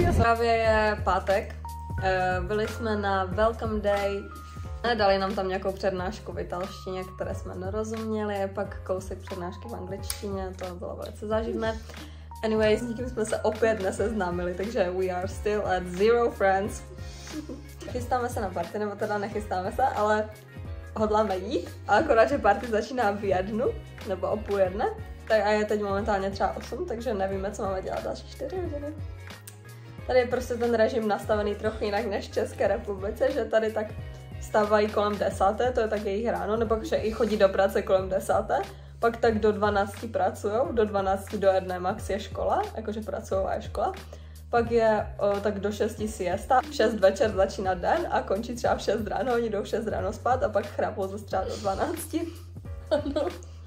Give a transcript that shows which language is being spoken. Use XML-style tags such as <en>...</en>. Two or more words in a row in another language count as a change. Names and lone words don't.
<cs>Právě je pátek. Byli jsme na Welcome Day, dali nám tam nějakou přednášku v italštině, které jsme nerozuměli, pak kousek přednášky v angličtině, to bylo velice záživné. Anyways, s nikým jsme se opět neseznámili, takže</cs> <en>we are still at 0 friends.</en> <cs>Chystáme se na party, nebo teda nechystáme se, ale hodláme jít, a akorát, že party začíná v 1, nebo o 12:30, tak a je teď momentálně třeba 8, takže nevíme, co máme dělat další 4 hodiny. Tady je prostě ten režim nastavený trochu jinak než v České republice, že tady tak vstávají kolem 10, to je tak jejich ráno, nebo že i chodí do práce kolem 10, pak tak do 12 pracujou, do 12 do 1 max je škola, jakože pracová je škola, pak je tak do 6 siesta, v 6 večer začíná den a končí třeba v 6 ráno, oni jdou v 6 ráno spát a pak chrápou zase třeba do 12.</cs>